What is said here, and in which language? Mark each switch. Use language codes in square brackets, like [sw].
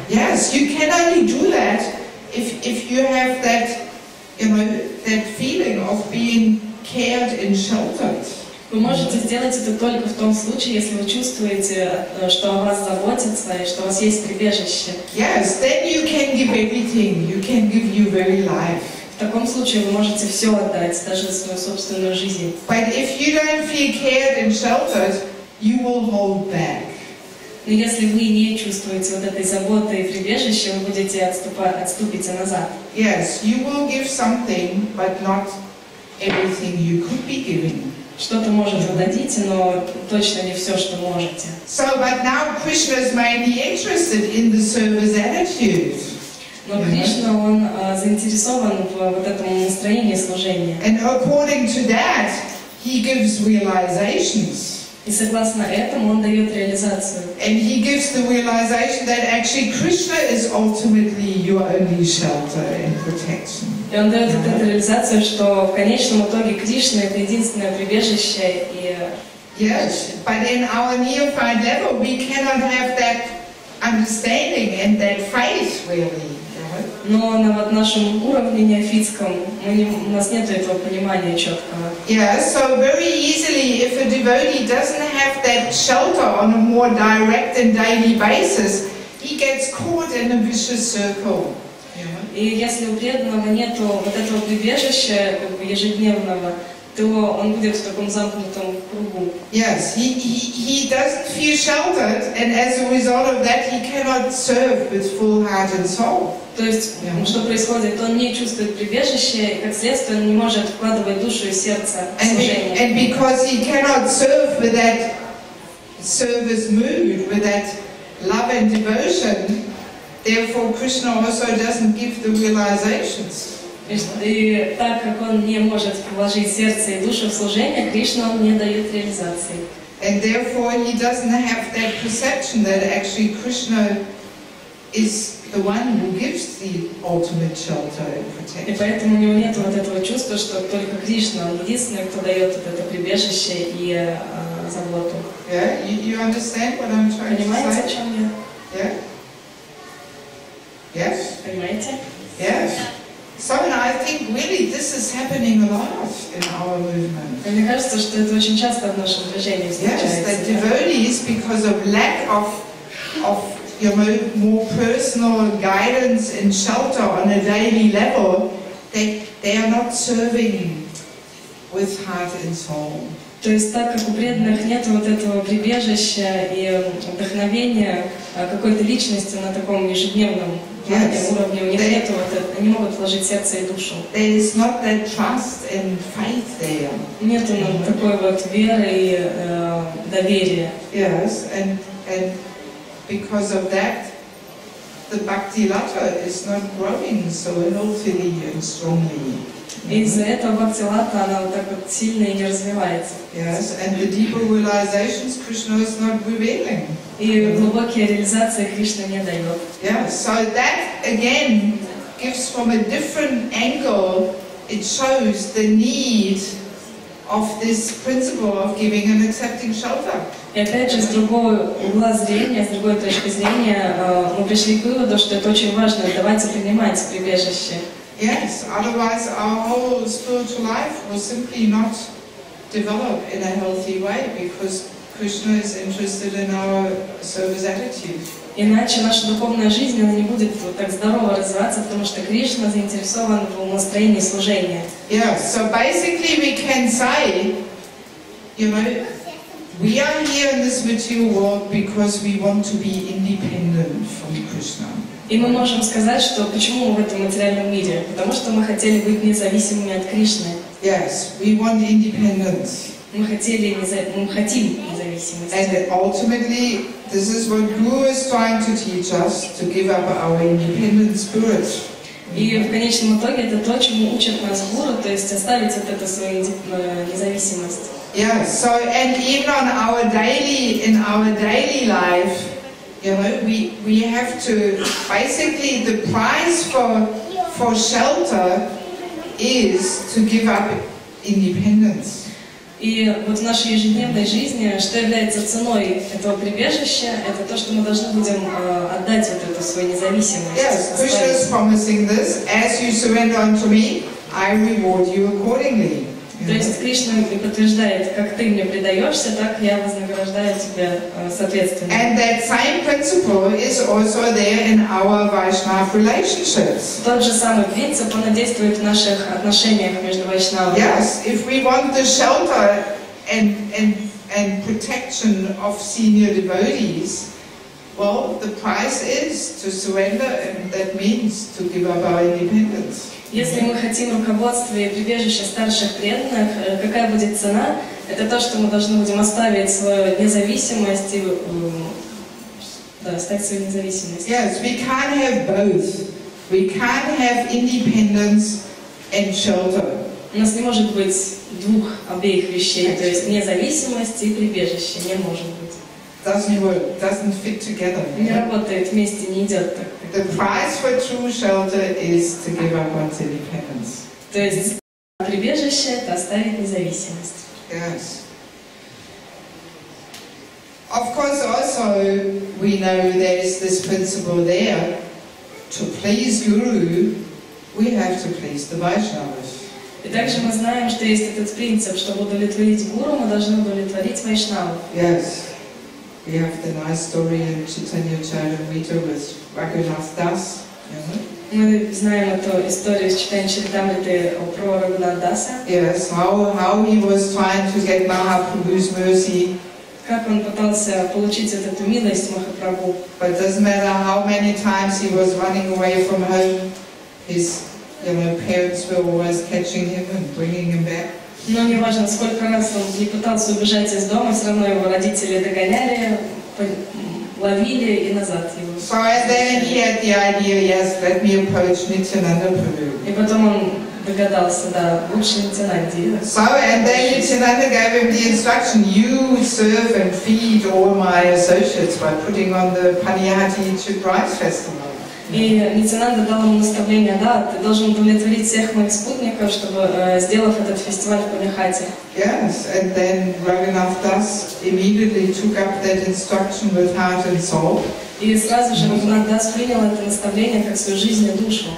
[en] Yes, you can only do that if you have that, you know, that feeling of being cared and sheltered. [ru] Вы можете сделать это только в том случае, если вы чувствуете, что о вас заботятся и что у вас есть прибежище. [en] Yes, then you can give everything. You can give your very life. [ru] В таком случае вы можете все отдать, даже свою собственную жизнь. [en] But if you don't feel cared and sheltered, you will hold back. [ru] Но если вы не чувствуете вот этой заботы и прибежища, вы будете отступите назад. [en] Yes, you will give something, but not everything you could be giving. [ru] Что-то, может, вы дадите, но точно не все, что можете. [en] So, but now Krishna is mainly interested in the service attitude. [ru] Но Кришна, он заинтересован в вот этом настроении служения. [en] And according to that, he gives realizations. [ru] И согласно этому он дает реализацию. [en] And he gives the realization that actually Krishna is ultimately your only shelter and protection. [ru] И он дает вот эту реализацию, что в конечном итоге Кришна это единственное прибежище и. [en] Yes, but in our neophyte level, we cannot have that understanding and that faith really. [ru] Но на вот нашем уровне неофитском у нас нет этого понимания четкого. [en] Yeah, so very easily, if a devotee doesn't have that shelter on a more direct and daily basis, he gets caught in a vicious circle. [ru] И если у преданного нету вот этого прибежища, как бы ежедневного, то он будет в таком замкнутом кругу. [en] Yes, he doesn't feel sheltered, and as a result of that, he cannot serve with full heart and soul. [ru] То есть, что происходит? Он не чувствует прибежища, и как следствие он не может вкладывать душу и сердце в служение. [en] And because he cannot serve with that service mood, with that love and devotion, therefore Krishna also doesn't give the realizations. [ru] И так как он не может вложить сердце и душу в служение, Кришна он не дает реализации. [en] And therefore he doesn't have that perception that actually Krishna is the one who gives the ultimate shelter and protection. [ru] И поэтому у него нет вот этого чувства, что только Кришна, он единственный, кто дает вот это прибежище и заботу. [en] Yeah, you understand what I'm trying to say? [ru] Понимаете, о чем я? [en] Yeah. Yes. [ru] Понимаете? [en] Yes. So I think really this is happening a lot in our movement. [ru] Мне кажется, что это очень часто в нашем движении встречается. [en] Yes, that devotees, because of lack of you know, more personal guidance and shelter on a daily level, they are not serving with heart and soul. [ru] То есть так как у преданных нет вот этого прибежища и вдохновения какой-то личности на таком ежедневном уровне, у них нет они могут вложить сердце и душу. [en] There is not that trust and faith there. [ru] Нет такой вот веры и доверия. [en] Yes, and because of that, the bhakti lata is not growing so healthily and strongly. [ru] Из-за этого бхакти-лата она вот так вот сильно и не развивается. [en] Yes, and the deeper realizations Krishna is not revealing. [ru] И глубокие реализации Кришна не дает. [en] Yeah, so that again gives from a different angle, it shows the need of this principle of giving and accepting shelter. [ru] И опять же, с другого угла зрения, с другой точки зрения, мы пришли к выводу, что это очень важно давать и принимать прибежище. [en] Yes, otherwise our whole spiritual life will simply not develop in a healthy way because Krishna is interested in our service attitude. [ru] Иначе наша духовная жизнь она не будет вот так здорово развиваться, потому что Кришна заинтересован в настроении служения. [en] Yeah, so basically we can say, you know, we are here in this material world because we want to be independent from Krishna. [ru] И мы можем сказать, что почему мы в этом материальном мире? Потому что мы хотели быть независимыми от Кришны. [en] Yes, we want independence. [ru] Мы хотим независимость. [en] And ultimately, this is what Guru is trying to teach us, to give up our independent spirit. [ru] И в конечном итоге это то, чему учат нас гуру, то есть оставить вот эту свою независимость. [en] Yeah, so and even on in our daily life, you know, we have to basically the price for shelter is to give up independence. [ru] И вот в нашей ежедневной жизни, что является ценой этого прибежища, это то, что мы должны будем отдать вот эту свою независимость. [en] Yes, Krishna is promising this. As you surrender unto me, I reward you accordingly. [ru] То есть Кришна подтверждает, как ты мне предаешься, так я вознаграждаю тебя соответственно. [en] And that same principle is also there in our Vaishnava relationships. [ru] Тот же самый принцип, он действует в наших отношениях между вайшнавами. [en] Yes, if we want the shelter and protection of senior devotees, well, the price is to surrender, and that means to give up our independence. [ru] Если мы хотим руководства и прибежища старших преданных, какая будет цена? Это то, что мы должны будем оставить свою независимость и оставить свою независимость. [en] Yes, we can't have both. We can't have independence and shelter. [ru] У нас не может быть двух обеих вещей, то есть независимость и прибежище не может быть. [en] Doesn't work, doesn't fit together. [ru] Не работает вместе, не идет так. [en] The price for true shelter is to give up one's independence. [ru] То есть прибежище – это оставить независимость. [en] Yes. Of course, also we know there is this principle there. To please Guru, we have to please the Vaishnavas. [ru] И также мы знаем, что есть этот принцип, чтобы удовлетворить гуру, мы должны удовлетворить вайшнавов. [en] Yes. We have the nice story in Chaitanya Charitamrita with Raghunath Das. [ru] Мы знаем эту историю из Чайтанья Чаритамриты про Рагунат Даса. [en] Yes, how he was trying to get Mahaprabhu's mercy. [ru] Как он пытался получить эту милость Махапрабху. [en] But it doesn't matter how many times he was running away from home, his parents were always catching him and bringing him back. [ru] Но не важно, сколько раз он не пытался убежать из дома, все равно его родители догоняли, ловили и назад его. [en] So and then he had the idea, yes, let me approach Nityananda Prabhu. [ru] И потом он догадался, да, лучше Нитянанди. [en] So and then Nityananda gave him the instruction, you serve and feed all my associates by putting on the Paniyati Rice Festival. [ru] И Нитянанда дал ему наставление, да, ты должен удовлетворить всех моих спутников, чтобы сделав этот фестиваль в Панихате. [en] Yes, and then Raghunath Das immediately took up that instruction with heart and soul. [ru] И сразу же Рагунат Дас принял это наставление как свою жизнь и душу.